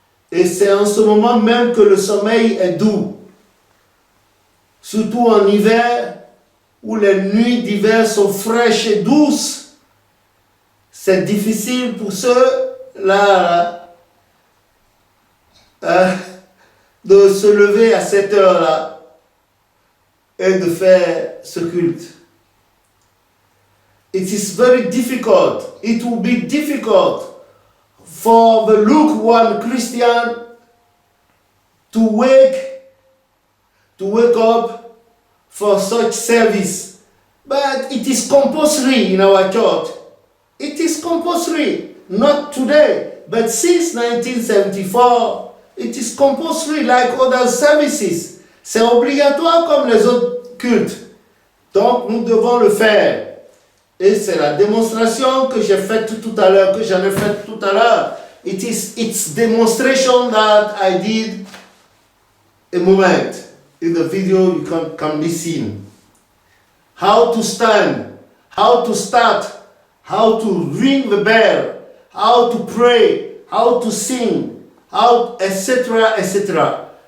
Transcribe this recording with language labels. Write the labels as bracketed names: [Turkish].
[French] Et c'est en ce moment même que le sommeil est doux. Surtout en hiver, où les nuits d'hiver sont fraîches et douces. C'est difficile pour ceux-là de se lever à cette heure-là et de faire ce culte. [English] It is very difficult. It will be difficult for the lukewarm Christian to wake up for such service. But it is compulsory in our church. It is compulsory, not today, but since 1974, it is compulsory like other services. [French] C'est obligatoire comme les autres cultes. Donc nous devons le faire. Et c'est la démonstration que j'ai faite tout à l'heure, que j'en ai faite tout à l'heure. [English] It's demonstration that I did a moment. In the video you can be seen. How to stand, how to start, how to ring the bell, how to pray, how to sing, how, etc., etc.